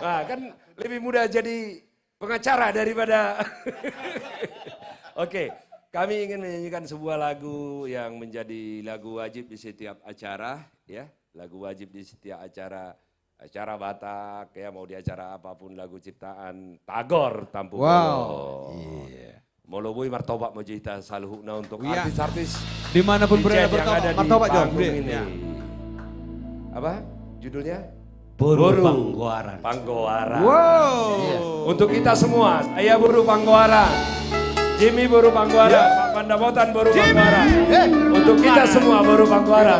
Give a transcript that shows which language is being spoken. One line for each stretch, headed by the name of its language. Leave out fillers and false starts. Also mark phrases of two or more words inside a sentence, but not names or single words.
Indonesian: Nah, kan lebih mudah jadi pengacara daripada... Oke, kami ingin menyanyikan sebuah lagu yang menjadi lagu wajib di setiap acara. Ya, lagu wajib di setiap acara Batak, ya mau di acara apapun lagu ciptaan Tagor Tampu Bolo.
Batak Toba: Iya. Moloboi martobat mojita saluhuna
Indonesian: untuk artis-artis dimanapun berada bertobat martobat jawab ini. Apa judulnya? Boru Panggoaran. Panggoaran. Wow. Iya. Untuk kita semua, saya Boru Panggoaran, Jimmy Boru Panggoaran, Pak Pandapotan Boru Panggoaran. Untuk kita semua Boru Panggoaran.